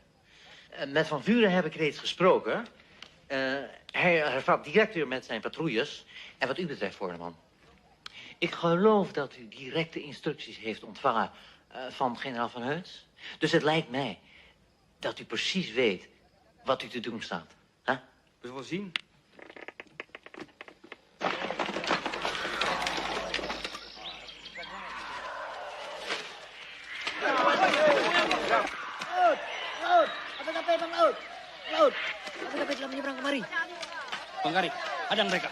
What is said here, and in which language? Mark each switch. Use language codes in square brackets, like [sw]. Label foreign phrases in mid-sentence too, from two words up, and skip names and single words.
[nl] Met Van Vuren heb ik reeds gesproken. Hij hervat direct weer met zijn patrouilles. En wat u betreft, voorman. Ik geloof dat u directe instructies heeft ontvangen van generaal Van Heuts. Dus het lijkt mij dat u precies weet wat u te doen staat. Huh? We zullen zien. [id] Laut, KP telah menyeberang kemari. Bang Gari, hadang mereka.